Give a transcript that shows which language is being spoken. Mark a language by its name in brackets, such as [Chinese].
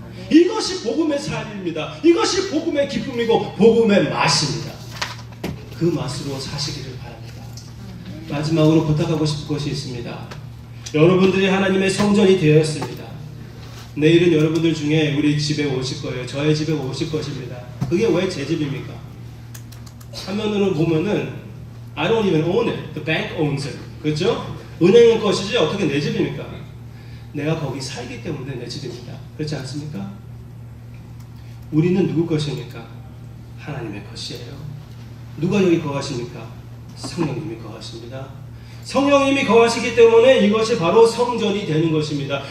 [Korean] 이것이 복음의 삶입니다. 이것이 복음의 기쁨이고 복음의 맛입니다. 그 맛으로 사시기를 바랍니다. 마지막으로 부탁하고 싶은 것이 있습니다. 여러분들이 하나님의 성전이 되었습니다. 내일은 여러분들 중에 우리 집에 오실 거예요. 저의 집에 오실 것입니다. 그게 왜 제 집입니까? 화면으로 보면은 [English] I don't even own it. The bank owns it. [Korean] 그렇죠? 은행의 것이지 어떻게 내 집입니까? 내가 거기 살기 때문에 내 집입니다. 그렇지 않습니까? 우리는 누구 것입니까? 하나님의 것이에요. 누가 여기 거하십니까? 성령님이 거하십니다. 성령님이 거하시기 때문에 이것이 바로 성전이 되는 것입니다.